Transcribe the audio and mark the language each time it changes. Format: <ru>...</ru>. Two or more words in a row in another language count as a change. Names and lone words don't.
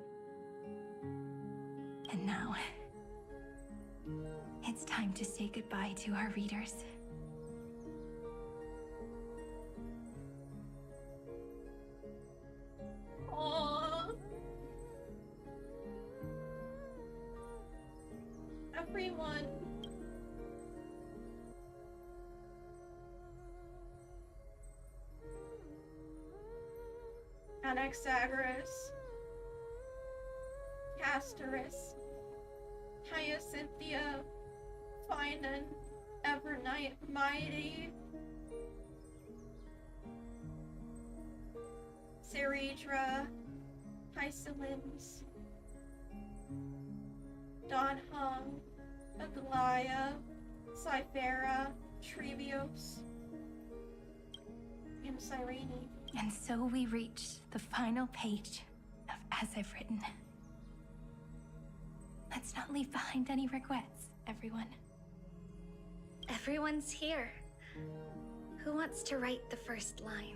<en>And now, it's time to say goodbye to our readers. Aww. Everyone. Anaxagoras, Castorus, Hyacinthia, Finan, Evernight Mighty, Ceridra, Hycelins, Donhung, Aglaya, Cyphera, Trevios, and Cyrene. And so we reach the final page of As I've Written. Let's not leave behind any regrets, everyone. Everyone's here. Who wants to write the first line?</en>